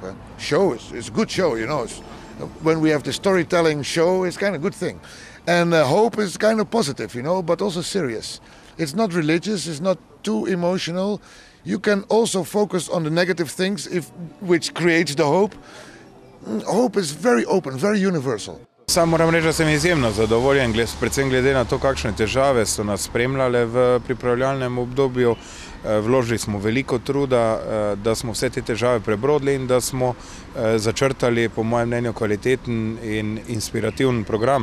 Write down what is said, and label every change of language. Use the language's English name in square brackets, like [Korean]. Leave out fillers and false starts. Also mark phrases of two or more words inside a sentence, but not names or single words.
[English] Show is a good show, you know. When we have the storytelling show, it's kind of a good thing. And hope is kind of positive, you know, but also serious. It's not religious, it's not too emotional. You can also focus on the negative things which creates the hope. Hope is very open, very universal. [Slovenian] Sam moram reči, da sem izjemno zadovoljen, predvsem glede na to, kakšne težave so nas spremljale v pripravljalnem obdobju. Vložili smo veliko truda, da smo vse te težave prebrodili in da smo začrtali, po mojem mnenju, kvaliteten in inspirativen program.